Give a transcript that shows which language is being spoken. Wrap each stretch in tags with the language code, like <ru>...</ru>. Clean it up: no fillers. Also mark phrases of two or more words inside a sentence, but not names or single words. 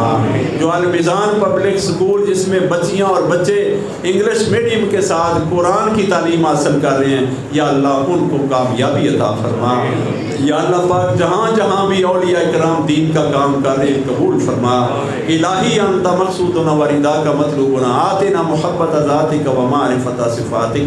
<ur>جو المیزان پبلک سکول جس میں بچیاں اور بچے انگلش میڈیم کے ساتھ قرآن کی تعلیم حاصل کر رہے ہیں، یا اللہ ان کو کامیابی عطا فرما۔ یا اللہ پاک جہاں جہاں بھی اولیاء کرام دین کا کام کر رہے ہیں قبول فرما۔</ur> <ar>الہی انت مقصودنا و رضاک مطلوبنا، آتنا محبت ذاتک و معرفت صفاتک۔</ar>